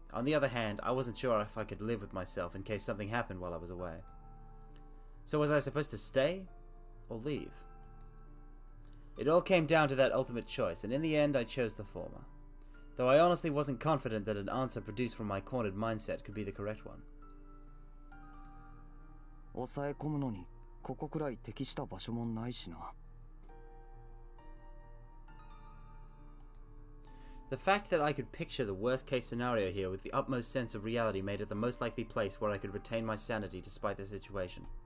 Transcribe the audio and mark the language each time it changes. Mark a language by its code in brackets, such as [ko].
[en] On the other hand, I wasn't sure if I could live with myself in case something happened while I was away. So was I supposed to stay or leave? It all came down to that ultimate choice, and in the end I chose the former. Though I honestly wasn't confident that an answer produced from my cornered mindset could be the correct one. [ja] 抑え込むのにここくらい適した場所もないしな。 [en] The fact that I could picture the worst case scenario here with the utmost sense of reality made it the most likely place where I could retain my sanity despite the situation.